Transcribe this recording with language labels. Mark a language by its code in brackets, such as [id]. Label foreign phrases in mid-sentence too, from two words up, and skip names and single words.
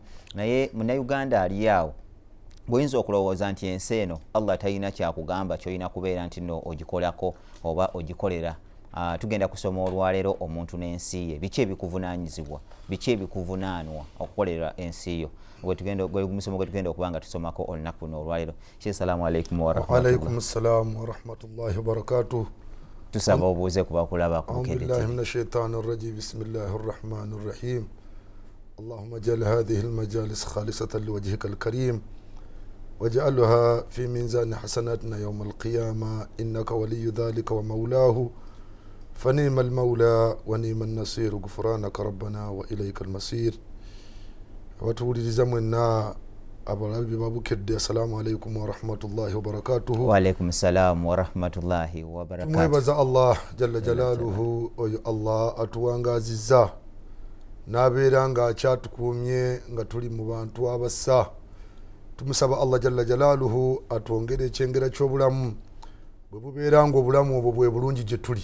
[lg] Naye Munnayuganda ali awo bw'oyinza okulowooza nti ensi eno Allah talina kyakugamba ky'olina kubeera nti nno ogikolako oba ogikolera. Tugenda kusoma olwaleero omuntu n'ensi ye, biki ebikuvunaanyizibwa, biki ebikuvunaanwa okukolera ensi yo. Musomo gwe tugenda okuba nga tusomako olunaku luno olwaleero. [ar] السلام عليكم ورحمة الله. وعليكم السلام ورحمة الله وبركاته. [lg] Tusaba obuuze ku bakulaba ku KDTV. [ar] أعوذ بالله من الشيطان الرجيم. بسم الله الرحمن الرحيم. اللهم اجعل هذه المجالس خالصة لوجهك الكريم واجعلها في ميزان حسناتنا يوم القيامة إنك ولي ذلك ومولاه فنعم المولى ونعم النصير غفرانك ربنا وإليك المصير. وتولي منا [lg] abalabi babukedde. [ar] السلام عليكم ورحمة الله وبركاته. وعليكم السلام ورحمة الله وبركاته. [lg] Tumwebaza Allah [ar] جل جلاله [lg] oyo Allah atuwangazizza n'abeera nga akyatukuumye nga tuli mu bantu abassa. Tumusaba Allah [ar] جل جلاله [lg] atwongere ekyengera ky'obulamu bwe bubeera nga obulamu obwo bwe bulungi gye tuli.